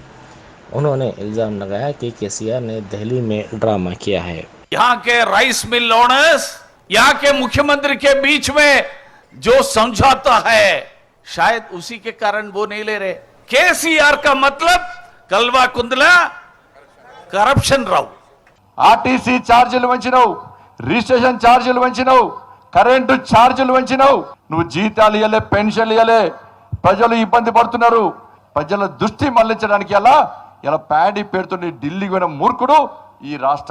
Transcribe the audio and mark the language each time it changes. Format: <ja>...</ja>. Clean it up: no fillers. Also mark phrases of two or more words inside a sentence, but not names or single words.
<ur>انہوں نے الزام لگایا کہ کے سی آر نے دہلی میں ڈرامہ کیا ہے۔ یہاں کے رائس مل اونرز، یہاں کے مکھیہ منتری کے بیچ میں جو سمجھوتا ہے شاید اسی کے کارن وہ نہیں لے رہے۔ کے سی آر کا مطلب کلوا کندلا کرپشن రావు।</ur> <te>ఆర్టీసీ ఛార్జీలు వంచినావు, రిజిస్ట్రేషన్ ఛార్జీలు వంచినావు, కరెంటు ఛార్జీలు వంచినావు, నువ్వు జీతాలు ఇవ్వలే, పెన్షన్లు ఇవ్వలే, ప్రజలు ఇబ్బంది పడుతున్నారు। ప్రజల దృష్టి మళ్లించడానికి ఇలా ప్యాడీ పేరుతో ఢిల్లీకి పోయిన మూర్ఖుడు ఈ రాష్ట్రం।</te>